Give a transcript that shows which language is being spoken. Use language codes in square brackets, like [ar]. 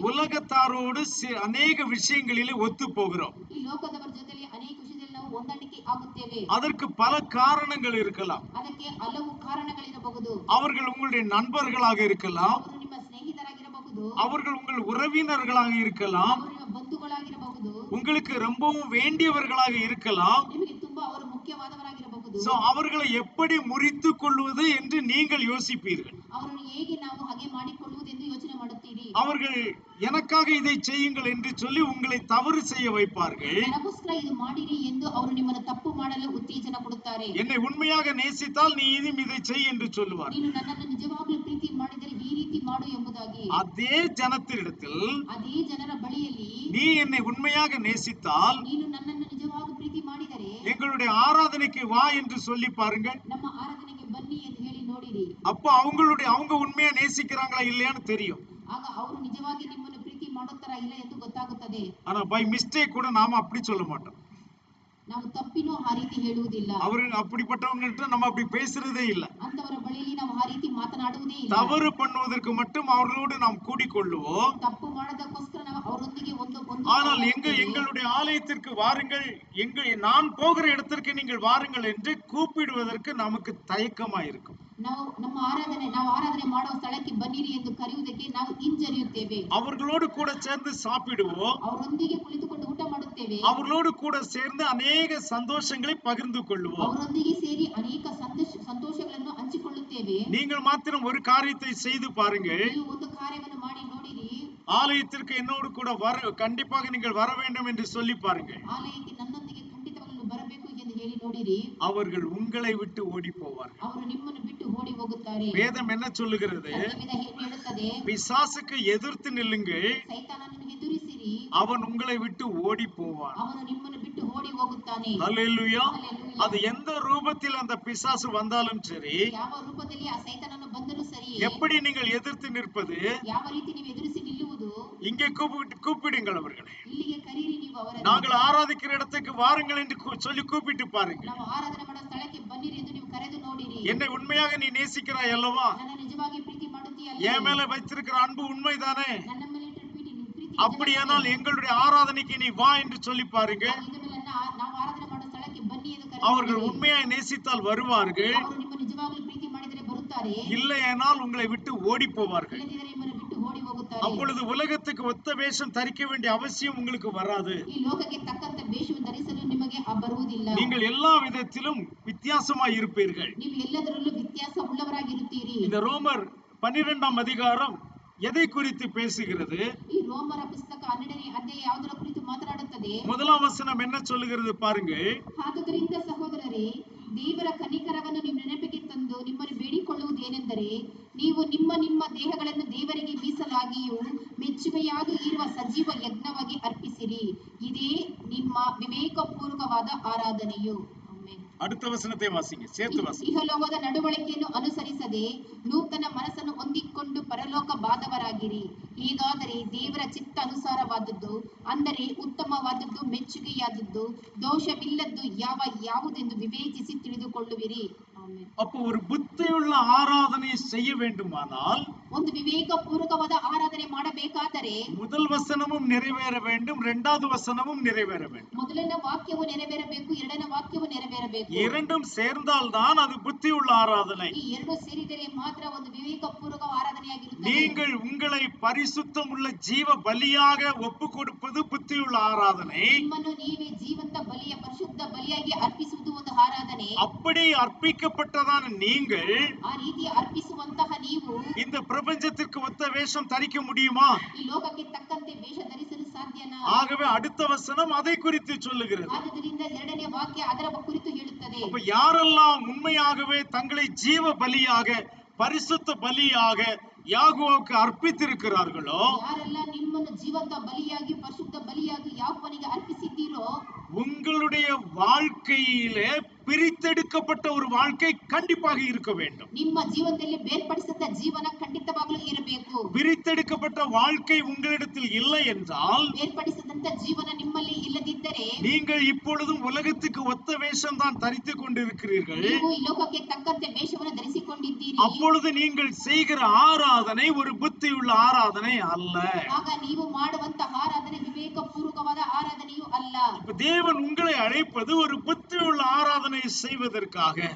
[ta] உலகத்தாரோடு ಅನೇಕ விஷயங்களிலே ஒத்து போகிறோம். [kn] ಈ ಲೋಕದವರ ಜೊತೆಯಲ್ಲಿ ಅನೇಕ ವಿಷಯದಲ್ಲಿ ನಾವು ಹೊಂದಾಣಿಕೆ ಆಗುತ್ತೇವೆ. [ta] அதற்கு பல காரணங்கள் இருக்கலாம். [kn] ಅದಕ್ಕೆ ಹಲವು ಕಾರಣಗಳಿರಬಹುದು. [ta] அவர்கள் உங்களுடைய நண்பர்களாக இருக்கலாம். [kn] ಅವರು ನಿಮ್ಮ ಸ್ನೇಹಿತರಾಗಿರಬಹುದು. [ta] அவர்கள் உங்கள் உறவினர்களாக இருக்கலாம். [kn] ಅವರು ನಿಮ್ಮ ಬಂಧುಗಳಾಗಿರಬಹುದು. [ta] உங்களுக்கு ரொம்பவும் வேண்டியவர்களாக இருக்கலாம். [kn] ನಿಮಗೆ ತುಂಬಾ ಅವರು ಮುಖ್ಯವಾದವರಾಗಿರಬಹುದು. [ta] அவர்களை எப்படி முறித்துக் கொள்வது என்று நீங்கள் யோசிப்பீர்கள். [kn] ಅವರನ್ನು ಹೇಗೆ ನಾವು ಹಾಗೆ ಮಾಡಿಕೊಳ್ಳುವುದೆಂದು ಯೋಚನೆ ಮಾಡುತ್ತೀರಿ. [ta] அவர்கள் எனக்காக இதை செய்யுங்கள் என்று சொல்லி உங்களை தவறு செய்ய வைப்பார்கள். [kn] ನನಗೋಸ್ಕರ ಇದು ಮಾಡಿರಿ ಎಂದು ಅವರು ನಿಮ್ಮನ್ನು ತಪ್ಪು ಮಾಡಲು ಉತ್ತೇಜನ ಕೊಡುತ್ತಾರೆ. [ta] என்னை உண்மையாக நேசித்தால் நீ இதை செய் என்று சொல்லுவார். [kn] ನೀನು ನನ್ನನ್ನು ನಿಜವಾಗಲೂ ಪ್ರೀತಿ ಮಾಡಿದರೆ ಈ ರೀತಿ ಮಾಡು ಎಂಬುದಾಗಿ. [ta] அதே ஜனத்தினிடத்தில், [kn] ಅದೇ ಜನರ ಬಳಿಯಲ್ಲಿ, [ta] நீ என்னை உண்மையாக நேசித்தால், [kn] ನೀನು ನನ್ನನ್ನು ನಿಜವಾಗಲೂ ಪ್ರೀತಿ ಮಾಡಿದರೆ [ta] எங்களுடைய ஆராதனைக்கு வா என்று சொல்லி பாருங்க. [kn] ನಮ್ಮ ಆರಾಧನೆಗೆ ಬನ್ನಿ ಎಂದು ಹೇಳಿ ನೋಡಿರಿ. [ta] அப்ப அவங்க உண்மையா நேசிக்கிறாங்களா இல்லையான்னு தெரியும். [kn] ಆಗ ಅವರು ನಿಜವಾಗಿ ನಿಮ್ಮನ್ನು ಪ್ರೀತಿ ಮಾಡುತ್ತಾರಾ ಇಲ್ಲ ಎಂದು ಗೊತ್ತಾಗುತ್ತದೆ. [ta] ஆனா [en] by mistake [ta] கூட நாம அப்படி சொல்ல மாட்டோம். [kn] ನಾವು ತಪ್ಪಿನೂ ಆ ರೀತಿ ಹೇಳುವುದಿಲ್ಲ. [ta] ಅವರು அப்படிப்பட்டவங்கள்ட்ட நம்ம அப்படி பேசுறதே இல்ல. [kn] ಅಂತವರ ಬಳಿಯಲ್ಲಿ ನಾವು ಆ ರೀತಿ ಮಾತನಾಡುವುದೇ ಇಲ್ಲ. [ta] தவறு பண்ணுவதற்கு மட்டும் அவர்களோடு நாம் கூடிக்கொள்ளுவோம். [kn] ತಪ್ಪು ಮಾಡೋದಕ್ಕೋಸ್ಕರ ನಾವು ಅವರೊಂದಿಗೆ ಒಂದು [ta] ஆனால் எங்களுடைய ஆலயத்திற்கு வாருங்கள், நான் போகிற இடத்திற்கு நீங்கள் வாருங்கள் என்று கூப்பிடுவதற்கு நமக்கு தயக்கமா இருக்கும். [kn] ನಾವು ಆರಾಧನೆ ಮಾಡುವ ಸ್ಥಳಕ್ಕೆ ಬನ್ನಿರಿ ಎಂದು ಕರೆಯುವುದಕ್ಕೆ ನಾವು ಹಿಂಜರಿಯುತ್ತೇವೆ. [ta] அவர்களோடு கூட சேர்ந்து சாப்பிடுவோம். [kn] ಅವರೊಂದಿಗೆ ಕುಳಿತುಕೊಂಡು ಊಟ ಮಾಡುತ್ತೇವೆ. [ta] அவர்களோடு கூட சேர்ந்து ಅನೇಕ சந்தோஷங்களை பகிர்ந்து கொள்வோம். [kn] ಅವರೊಂದಿಗೆ ಸೇರಿ ಅನೇಕ ಸಂತೋಷಗಳನ್ನು ಹಂಚಿಕೊಳ್ಳುತ್ತೇವೆ. [ta] நீங்கள் மாத்திரம் ஒரு காரியத்தை செய்து பாருங்கள். [kn] ನೀವು ಒಂದು ಕಾರ್ಯವನ್ನು ಮಾಡಿ ನೋಡಿರಿ. [ta] ஆலயத்திற்கு என்னோடு கூட கண்டிப்பாக நீங்கள் வர வேண்டும் என்று சொல்லி பாருங்கள். [kn] ಆಲಯಕ್ಕೆ ನನ್ನೊಂದಿಗೆ ಖಂಡಿತವಾಗಲೂ ಬರಬೇಕು ಎಂದು ಹೇಳಿ ನೋಡಿರಿ. [ta] அவர்கள் உங்களை விட்டு ஓடி போவார்கள். [kn] ಅವರು ನಿಮ್ಮನ್ನು ಬಿಟ್ಟು ಓಡಿ ಹೋಗುತ್ತಾರೆ. [ta] வேதம் என்ன சொல்லுகிறது? [kn] ಹೇಳುತ್ತದೆ, [ta] பிசாசுக்கு எதிர்த்து நில்லுங்கள், [kn] ಸೈತಾನನನ್ನು ಎದುರಿಸಿರಿ, [ta] அவன் உங்களை விட்டு ஓடி போவான். [kn] ಅವನು ನಿಮ್ಮನ್ನು ಬಿಟ್ಟು ಓಡಿ ಹೋಗುತ್ತಾನೆ. [ta] ஹல்லேலூயா. அது எந்த ரூபத்தில் அந்த பிசாசு வந்தாலும் சரி, [kn] ಯಾವ ರೂಪದಲ್ಲಿ ಆ ಸೈತಾನನು ಬಂದರೂ ಸರಿ, [ta] எப்படி நீங்கள் எதிர்த்து நிற்பது? [kn] ಯಾವ ರೀತಿ ನೀವು ಎದುರಿಸಿ ನಿಲ್ಲುವುದು? [ta] இங்கே கூப்பிடுங்கள் அவர்களை. [kn] ಇಲ್ಲಿಗೆ ಕರೀರಿ ನೀವು ಅವರನ್ನು. [ta] நாங்கள் ஆராதிக்கிற இடத்துக்கு வாருங்கள் என்று சொல்லி கூப்பிட்டு பாருங்க. [kn] ನಾವು ಆರಾಧನೆ ಮಾಡೋ ಸ್ಥಳಕ್ಕೆ ಬನ್ನಿರಿ ಎಂದು ನೀವು ಕರೆದು ನೋಡಿರಿ. [ta] என்னை உண்மையாக நீ நேசிக்கிறாய் அல்லவா? [kn] ನನ್ನ ನಿಜವಾಗಿ ಪ್ರೀತಿ ಮಾಡುತ್ತೀಯಲ್ಲ? [ta] என் மேல வைத்திருக்கிற அன்பு உண்மைதானே? [kn] ನನ್ನ ಮೇಲೆ ಇಟ್ಟ ಪ್ರೀತಿ [ta] அப்படியானால் எங்களுடைய ஆராதனைக்கு நீ வா என்று சொல்லி பாருங்க. [kn] ನಾವು ಆರಾಧನೆ ಮಾಡೋ ಸ್ಥಳಕ್ಕೆ ಬನ್ನಿ ಎಂದು ಕರೆದು [ta] அவர்கள் உண்மையாய் நேசித்தால் வருவார்கள். [kn] ಅವರು ನಿಮ್ಮ ನಿಜವಾಗಲೂ ಪ್ರೀತಿ ಮಾಡಿದರೆ ಬರುತ್ತಾರೆ. [ta] இல்லையானால் உங்களை விட்டு ஓடி போவார்கள். [kn] ಇಲ್ಲದಿದ್ದರೆ ನಿಮ್ಮನ್ನು ಬಿಟ್ಟು ಓಡಿ ಹೋಗುತ್ತಾರೆ. [ta] அப்பொழுது உலகத்துக்கு ஒத்த வேஷம் தரிக்க வேண்டிய அவசியம் உங்களுக்கு வராது. [kn] ಈ ಲೋಕಕ್ಕೆ ತಕ್ಕಂತ ವೇಷವನ್ನು ಧರಿಸಲು ನಿಮಗೆ ಬರುವುದಿಲ್ಲ. [ta] நீங்கள் எல்லா விதத்திலும் வித்தியாசமாய் இருப்பீர்கள். [kn] ನೀವು ಎಲ್ಲದರಲ್ಲೂ ವ್ಯತ್ಯಾಸ ಉಳ್ಳವರಾಗಿರುತ್ತೀರಿ. [ta] இந்த ரோமர் 12ஆம் அதிகாரம் எதை குறித்து பேசுகிறது? [kn] ಈ ರೋಮರ ಪುಸ್ತಕ 12ನೇ ಅಧ್ಯಾಯ ಯಾವುದರ ಕುರಿತು ಮಾತನಾಡುತ್ತದೆ? [ta] முதலாம் வசனம் என்ன சொல்லுகிறது பாருங்க. [kn] ಆದುದರಿಂದ ಸಹೋದರರೇ, ದೇವರ ಕನಿಕರವನ್ನು ನೀವು ನೆನಪಿಗೆ ತಂದು ನಿಮ್ಮನ್ನು ಬೇಡಿಕೊಳ್ಳುವುದೇನೆಂದರೆ, ನೀವು ನಿಮ್ಮ ನಿಮ್ಮ ದೇಹಗಳನ್ನು ದೇವರಿಗೆ ಮೀಸಲಾಗಿಯೂ ಮೆಚ್ಚುಗೆಯಾಗಿ ಇರುವ ಸಜೀವ ಯಜ್ಞವಾಗಿ ಅರ್ಪಿಸಿರಿ. ಇದೇ ನಿಮ್ಮ ವಿವೇಕಪೂರ್ವಕವಾದ ಆರಾಧನೆಯು. [ta] அடுத்த வசனத்தை வாசிங்க, சேர்த்து வாசிங்க. [kn] ಇಹಲೋಕದ ನಡವಳಿಕೆಯನ್ನು ಅನುಸರಿಸದೆ ನೂತನ ಮನಸ್ಸನ್ನು ಹೊಂದಿಕೊಂಡು ಪರಲೋಕ ಬಾಧವರಾಗಿರಿ. ಹೀಗಾದರೆ ದೇವರ ಚಿತ್ತ ಅನುಸಾರವಾದದ್ದು, ಅಂದರೆ ಉತ್ತಮವಾದದ್ದು, ಮೆಚ್ಚುಗೆಯಾದದ್ದು, ದೋಷವಿಲ್ಲದ್ದು ಯಾವುದೆಂದು ವಿವೇಚಿಸಿ ತಿಳಿದುಕೊಳ್ಳುವಿರಿ. [ta] அப்போ ஒரு புத்தியுள்ள ஆராதனை செய்ய வேண்டுமானால், [kn] ಒಂದು ವಿವೇಕಪೂರ್ವಕವಾದ ಆರಾಧನೆ ಮಾಡಬೇಕಾದರೆ [ta] முதல் வசனமும் நிறைவேற வேண்டும், இரண்டாவது வசனமும் நிறைவேற வேண்டும். [kn] ಮೊದಲನೇ ವಾಕ್ಯವು ನೆರವೇರಬೇಕು, ಎರಡನೇ ವಾಕ್ಯವು ನೆರವೇರಬೇಕು. [ta] இரண்டும் சேர்ந்தால்தான் அது புத்தியுள்ள ஆராதனை. [kn] ಈ ಎರಡು ಸೇರಿದರೆ ಮಾತ್ರ ಒಂದು ವಿವೇಕಪೂರ್ವಕ ಆರಾಧನೆಯಾಗಿರುತ್ತದೆ. [ta] நீங்கள் உங்களை பரிசுத்தம் உள்ள ஜீவ பலியாக ஒப்பு கொடுப்பது புத்தியுள்ள ஆராதனை. [kn] ನಿಮ್ಮನ್ನು ನೀವೇ ಜೀವಂತ ಬಲಿಯ ಪರಿಶುದ್ಧ ಬಲಿಯಾಗಿ ಅರ್ಪಿಸುವುದು ಒಂದು ಆರಾಧನೆ. [ta] அப்படி அர்ப்பிக்கப்பட்டதான நீங்கள் [kn] ಆ ರೀತಿ ಅರ್ಪಿಸುವಂತಹ ನೀವು [ta] இந்த பிரபஞ்சத்திற்கு ஒத்த வேஷம் தரிக்க முடியுமா? [kn] ಈ ಲೋಕಕ್ಕೆ ತಕ್ಕಂತೆ ವೇಷ ಧರಿಸಲು ಸಾಧ್ಯನಾ? [ta] ஆகவே அடுத்த வசனம் அதை குறித்து சொல்லுகிறது. [kn] ಆದ್ದರಿಂದ ಎರಡನೇ ವಾಕ್ಯ ಅದರ ಕುರಿತು ಹೇಳುತ್ತದೆ. [ta] அப்ப யாரெல்லாம் உண்மையாகவே தங்களை ஜீவ பலியாக பரிசுத்த பலியாக யாகோவுக்கு அர்ப்பித்திருக்கிறார்களோ, [kn] ಯಾರೆಲ್ಲ ನಿಮ್ಮನ್ನು ಜೀವಂತ ಬಲಿಯಾಗಿ ಪರಿಶುದ್ಧ ಬಲಿಯಾಗಿ ಯಾಕೋವನಿಗೆ ಅರ್ಪಿಸಿದ್ದೀರೋ, [ta] உங்களுடைய வாழ்க்கையிலே பிரித்தெடுக்கப்பட்ட ஒரு வாழ்க்கை கண்டிப்பாக இருக்க வேண்டும். [kn] ನಿಮ್ಮ ಜೀವನದಲ್ಲಿ ಬೇರ್ಪಡಿಸಿದ ಜೀವನ ಖಂಡಿತವಾಗಲೂ ಇರಬೇಕು. [ta] பிரித்தெடுக்கப்பட்ட வாழ்க்கை உங்களிடத்தில் இல்லை என்றால், [kn] ಬೇರ್ಪಡಿಸಿದಂತ ಜೀವನ ನಿಮ್ಮಲ್ಲಿ ಇಲ್ಲದಿದ್ದರೆ, [ta] நீங்கள் இப்பொழுதும் உலகத்துக்கு ஒத்த வேஷம் தான் தரித்துக் கொண்டிருக்கிறீர்கள். [kn] ನೀವು ಈ ಲೋಕಕ್ಕೆ ತಕ್ಕಂತೆ ವೇಷವನ್ನು ಧರಿಸಿಕೊಂಡಿದ್ದೀರಿ. [ta] அப்பொழுது நீங்கள் செய்கிற ஆராதனை ஒரு புத்தியுள்ள ஆராதனை அல்ல. [kn] ಆಗ ನೀವು ಮಾಡುವಂತಹ ಆರಾಧನೆ ವಿವೇಕಪೂರ್ವಕವಾದ ಆರಾಧನೆಯೂ ಅಲ್ಲ. [ta] தேவன் உங்களை அழைப்பது ஒரு புத்தியுள்ள ஆராதனை செய்வதற்காக.